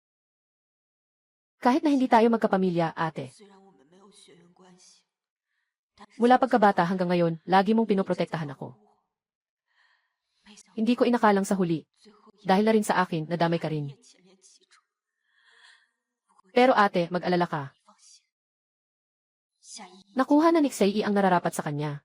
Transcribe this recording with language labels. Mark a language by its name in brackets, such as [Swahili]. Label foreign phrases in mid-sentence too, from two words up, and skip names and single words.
[Filipino] Kahit na hindi tayo magkapamilya, ate. [Chinese] 虽然我们没有血缘关系， [Filipino] Mula pagkabata hanggang ngayon, lagi mong pinoprotektahan ako. Hindi ko inakalang sa huli. Dahil na rin sa akin, nadamay ka rin. Pero ate, mag-alala ka. Nakuha na ni Xie ang nararapat sa kanya.